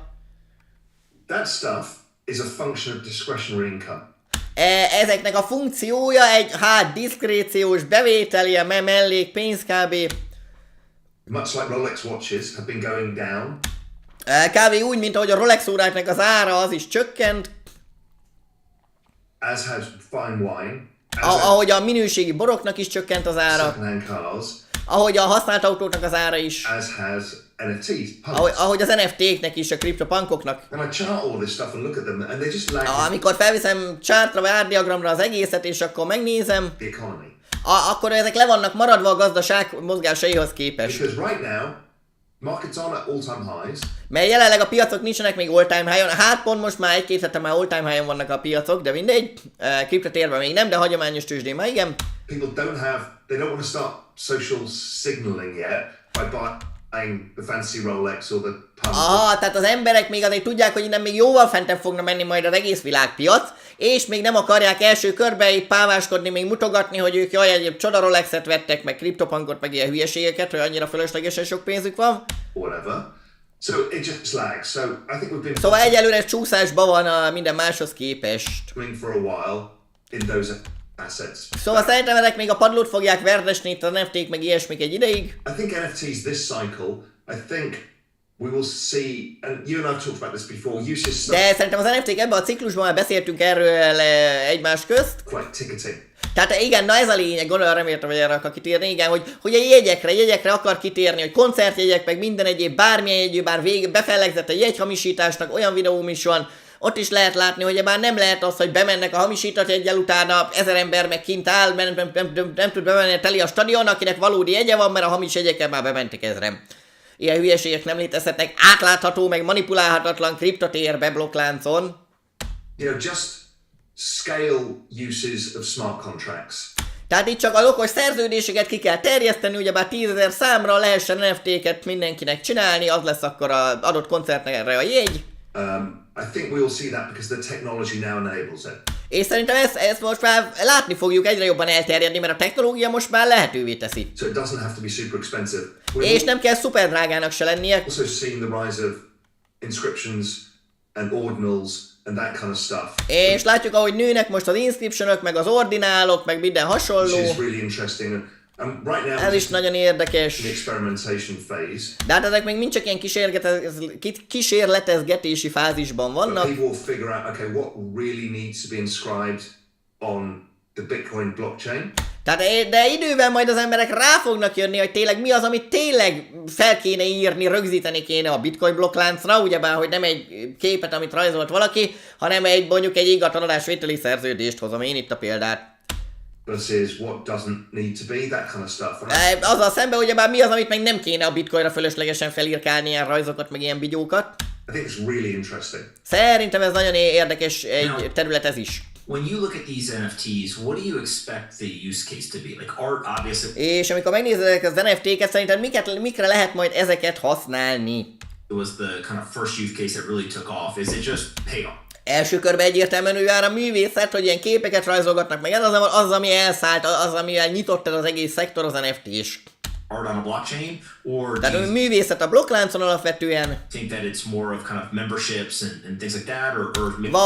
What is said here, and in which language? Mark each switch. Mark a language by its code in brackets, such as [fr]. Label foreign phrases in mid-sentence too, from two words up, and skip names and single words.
[en] That stuff is a function of discretionary income. [hu] Ezeknek a funkciója egy diszkréciós bevétel, ilyen mellék pénz kb. [en] Much like Rolex watches have been going down. [hu] Kb. Úgy, mint ahogy a Rolex óráknak az ára az is csökkent. [en] as has fine wine, [hu] ahogy a minőségi boroknak is csökkent az ára, [en] second-hand cars, [hu] ahogy a használt autóknak az ára is, [en] as has NFTs, [hu] ahogy az NFT-knek is, a kriptopunkoknak. [en] And I chart all this stuff and look at them, and they just lag [hu] Amikor felviszem chartra vagy árdiagramra az egészet, és akkor megnézem, [en] the economy. [hu] Akkor ezek le vannak maradva a gazdaság mozgásaihoz képest. [en] Because right now, markets aren't at all-time highs. [hu] Mert jelenleg a piacok nincsenek még [en] all-time high- [hu] on, hát pont most már egy-két hete már [en] all-time high- [hu] on vannak a piacok, de mindegy, kriptotérben még nem, de hagyományos tőzsdén már igen. [en] People they don't want to start social signaling yet by buying the fancy Rolex or the pump. [hu] Aha, tehát az emberek még azért tudják, hogy innen még jóval fentebb fogna menni majd az egész világpiac, és még nem akarják első körbe itt páváskodni, még mutogatni, hogy ők jaj, egy csoda Rolexet vettek, meg kriptopunkot, meg ilyen hülyeségeket, hogy annyira fölöslegesen sok pénzük van. [en] Whatever. So it just lags. So I think we've been [hu] Szóval egyelőre csúszásban van a minden máshoz képest. [en] for a while in those assets. [hu] Szóval szerintem ezek még a padlót fogják verdesni itt az NFT-k meg ilyesmik egy ideig. [en] I think NFTs this cycle, I think we will see, and you and I've talked about this before, uses [hu] De szerintem az NFT-k ebben a ciklusban már beszéltünk erről egymás közt. [en] like ticketing. [hu] Tehát igen, na ez a lényeg, gondolom reméltem, hogy erre akar kitérni, igen, hogy a jegyekre akar kitérni, hogy koncertjegyek, meg minden egyéb, bármilyen jegyű, bár befellegzett a jegyhamisításnak, olyan videóm is van, ott is lehet látni, hogy már nem lehet az, hogy bemennek a hamisított jeggyel, utána 1000 ember meg kint áll, nem tud bemenni, teli a stadion, akinek valódi jegye van, mert a hamis jegyekkel már bementek 1000-en. Ilyen hülyeségek nem létezhetnek, átlátható, meg manipulálhatatlan kriptotérbe blokkláncon. [en] You know, just scale uses of smart contracts. [hu] Tehát itt csak az okos szerződéseket ki kell terjeszteni, ugyebár 10 000 számra lehessen NFT-ket mindenkinek csinálni, az lesz akkor az adott koncertre a jegy. [en] I think we will see that because the technology now enables it. [hu] És szerintem ezt most már látni fogjuk egyre jobban elterjedni, mert a technológia most már lehetővé teszi. [en] So it doesn't have to be super expensive. [hu] És nem kell szuper drágának se lennie. [en] Also seen the rise of inscriptions and ordinals and that kind of stuff. [hu] És látjuk, ahogy nőnek most az inscriptionok, meg az ordinálok, meg minden hasonló. [en] Which is really interesting. And right now [hu] Ez is nagyon érdekes. [en] the experimentation phase. [hu] De hát ezek még mind csak ilyen kísérletezgetési fázisban [en] But [hu] vannak. [en] people will figure out, okay, what really needs to be inscribed on the Bitcoin blockchain. [hu] Tehát, de idővel majd az emberek rá fognak jönni, hogy tényleg mi az, amit tényleg fel kéne írni, rögzíteni kéne a Bitcoin blokkláncra, ugyebár, hogy nem egy képet, amit rajzolt valaki, hanem mondjuk egy ingatlanadásvételi szerződést hozom én itt a példát. [en] Versus what doesn't need to be, that kind of stuff. [hu] Azzal szemben ugyebár mi az, amit meg nem kéne a Bitcoinra fölöslegesen felírkálni ilyen rajzokat, meg ilyen bigyókat. [en] I think it's really interesting. [hu] Szerintem ez nagyon érdekes egy terület ez is. [en] When you look at these NFTs, what do you expect the use case to be? Like art, obviously. [hu] És amikor megnézed az NFT-ket, szerintem mikre lehet majd ezeket használni? [en] It was the kind of first use case that really took off. Is it just payoff? [hu] Első körben egyértelműen ő jár a művészet, hogy ilyen képeket rajzolgatnak meg, ez az, ami elszállt, az, amivel nyitott ez az egész szektor, az NFT-s. [en] Art on a blockchain, or [hu] Tehát [en] do [hu] a [en] you [hu] művészet a blokkláncon alapvetően, [en] think that it's more of kind of memberships and things like that, or maybe